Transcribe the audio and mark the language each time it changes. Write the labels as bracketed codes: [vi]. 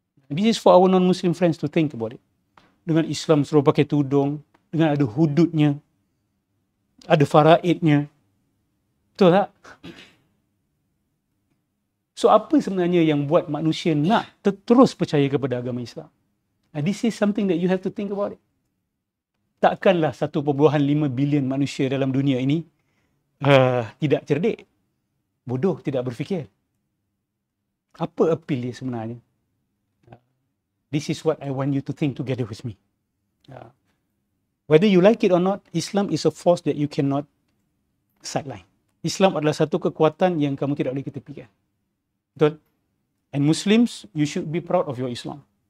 [en] This is for our non-Muslim friends to think about it. [ms] Dengan Islam suruh pakai tudung, dengan ada hududnya, ada faraidnya. Betul tak? So apa sebenarnya yang buat manusia nak terus percaya kepada agama Islam? [en] This is something that you have to think about it. [ms] Takkanlah 1.5 bilion manusia dalam dunia ini tidak cerdik, bodoh, tidak berfikir. Apa appeal dia sebenarnya? [en] This is what I want you to think together with me. Whether you like it or not, Islam is a force that you cannot sideline. [ms] Islam adalah satu kekuatan yang kamu tidak boleh ketepikan. Betul? [en] And Muslims, you should be proud of your Islam.